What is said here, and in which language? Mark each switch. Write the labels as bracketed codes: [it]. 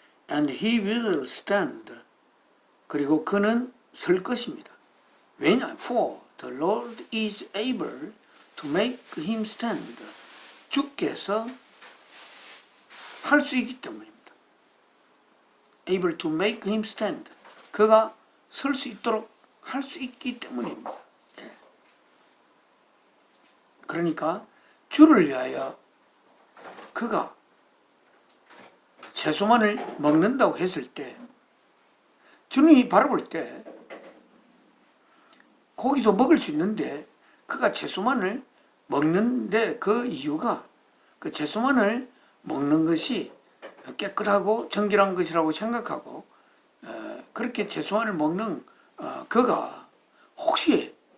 [en] And he will stand. [ko] 그리고 그는 설 것입니다. 왜냐? [en] For the Lord is able to make him stand. [ko] 주께서 할 수 있기 때문입니다. [en] able to make him stand. [ko] 그가 설 수 있도록 할 수 있기 때문입니다. 예. 그러니까 주를 위하여 그가 채소만을 먹는다고 했을 때 주님이 바라볼 때 고기도 먹을 수 있는데 그가 채소만을 먹는데 그 이유가 그 채소만을 먹는 것이 깨끗하고 정결한 것이라고 생각하고 그렇게 채소만을 먹는 그가 혹시